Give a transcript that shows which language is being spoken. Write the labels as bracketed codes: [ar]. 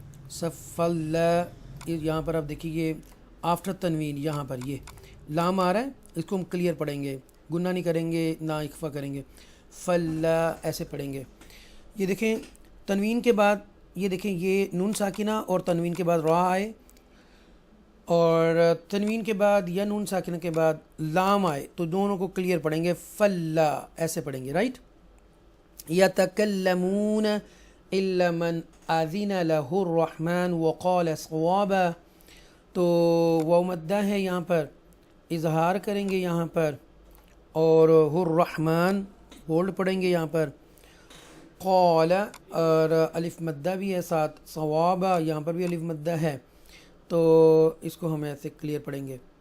[ur] صف اللہ، یہاں پر اب دیکھیے یہ آفٹر تنوین یہاں پر یہ لام آ رہا ہے، اس کو ہم کلیئر پڑھیں گے، گنہ نہیں کریں گے نہ اخفا کریں گے. فلا ایسے پڑھیں گے. یہ دیکھیں تنوین کے بعد، یہ دیکھیں یہ نون ساکنہ اور تنوین کے بعد را آئے، اور تنوین کے بعد یا نون ساکنہ کے بعد لام آئے، تو دونوں کو کلیئر پڑھیں گے. فلا ایسے پڑھیں گے، رائٹ. [ar] یتکلمون الا من اذن له الرحمن وقال صوابا. [ur] تو واو مدہ ہے یہاں پر، اظہار کریں گے یہاں پر، اور الرحمن بولڈ پڑھیں گے یہاں پر، قال اور الف مدہ بھی ہے ساتھ، صوابہ یہاں پر بھی الف مدہ ہے، تو اس کو ہم ایسے کلیئر پڑھیں گے،